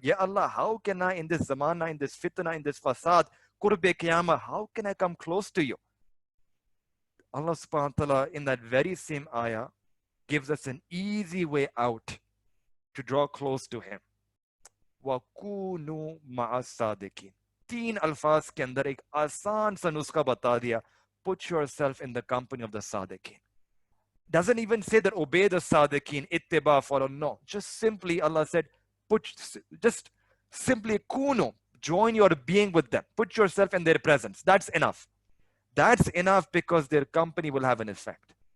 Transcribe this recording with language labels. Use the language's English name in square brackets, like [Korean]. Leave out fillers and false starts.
[English] Ya Allah, how can I in this zamana, in this fitna, in this fasad, qurbe qiyamah, how can I come close to you? Allah subhanahu wa ta'ala in that very same ayah gives us an easy way out to draw close to him. [Arabic] وَكُونُوا مَعَ الصَّادِقِينَ. [Hindi] 3 अल्फाज के अंदर एक आसान सा नुस्खा बता दिया. [English] Put yourself in the company of the Sadiqeen. Doesn't even say that obey the Sadiqeen, ittiba, follow. No, just simply Allah said, just simply kunu, join your being with them. Put yourself in their presence. That's enough. That's enough because their company will have an effect.